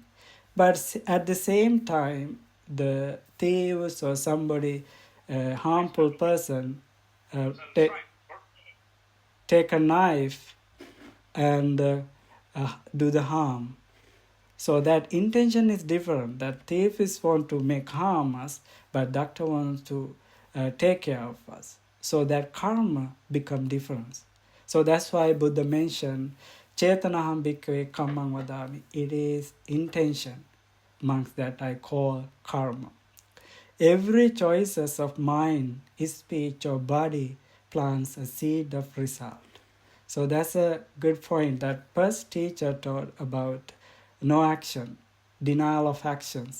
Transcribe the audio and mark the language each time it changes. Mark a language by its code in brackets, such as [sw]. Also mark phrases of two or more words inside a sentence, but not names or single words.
[en] But at the same time, the thieves or somebody harmful person take a knife and do the harm. So that intention is different. That thief is want to make harm us, but doctor wants to take care of us. So that karma become different. So that's why Buddha mentioned [pi] Chetanaham bhikkhave kammang vadami. [en] It is intention, monks, that I call karma. Every choices of mind, speech or body plants a seed of result. So that's a good point that first teacher taught about no action, denial of actions.